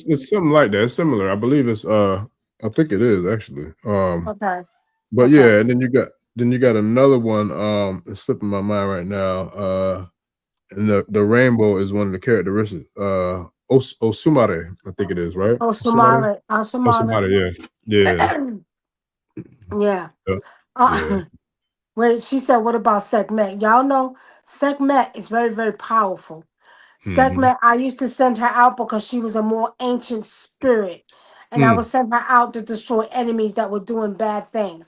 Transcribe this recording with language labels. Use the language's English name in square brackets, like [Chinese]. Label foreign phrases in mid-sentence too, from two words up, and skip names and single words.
[English] It's something like that. It's similar. I believe it's I think it is actually. Okay. But Okay. yeah, and then you got another one, it's slipping my mind right now. And the rainbow is one of the characteristics. Osumare, I think it is, right? Oh, Osumare? Sumare. Sumare. Osumare, yeah. Yeah. Yeah. Yeah. Uh, wait, she said, what about Sekhmet? Y'all know Sekhmet is very, very powerful. Mm-hmm. Sekhmet, I used to send her out because she was a more ancient spirit. And I would Mm, send her out to destroy enemies that were doing bad things.